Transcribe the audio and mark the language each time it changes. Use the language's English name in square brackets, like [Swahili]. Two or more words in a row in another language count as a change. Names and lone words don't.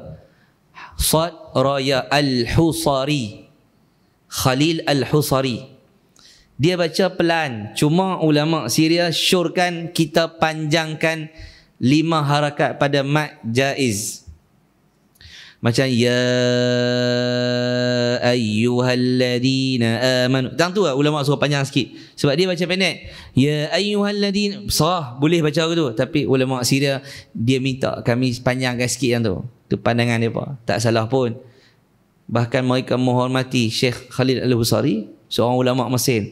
[Malay] Sad ra ya Al-Husari. Khalil Al-Husari. Dia baca pelan. Cuma ulama Syria syorkan kita panjangkan 5 harakat pada mad jaiz. Macam [Arabic] يا أيها الذين آمنوا. [Malay] Tang tu lah ulama suruh panjang sikit. Sebab dia baca pendek. [Arabic] يا أيها الذين. [Malay] Sah boleh baca tu. Tapi ulama Syria dia minta kami panjangkan sikit yang tu. Tu pandangan dia apa. Tak salah pun. Bahkan mereka menghormati Syekh Khalil Al-Husari, seorang ulama Mesir.